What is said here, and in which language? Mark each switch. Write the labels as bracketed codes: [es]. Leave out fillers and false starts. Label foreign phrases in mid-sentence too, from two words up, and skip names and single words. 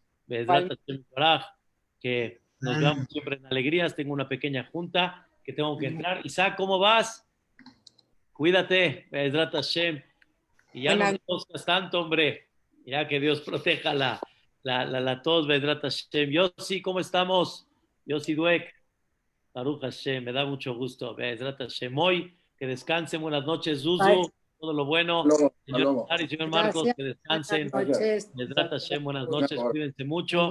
[he] בעזרת השם ברך. [es] Que nos veamos siempre en alegrías. Tengo una pequeña junta que tengo que entrar. Isaac, ¿cómo vas? Cuídate. [he] בעזרת השם. [es] Y ya no me conozcas tanto, hombre. Ya que Dios proteja la tos. [he] בעזרת השם. Yossi, [es] ¿cómo estamos? Yossi Duek. [he] ברוך השם, [es] me da mucho gusto. [he] בעזרת השם. [es] Hoy, que descansen. Buenas noches, Zuzu. Todo lo bueno. Señor Ari, señor Marcos, que descansen. [he] בעזרת השם, [es] buenas noches. Cuídense mucho.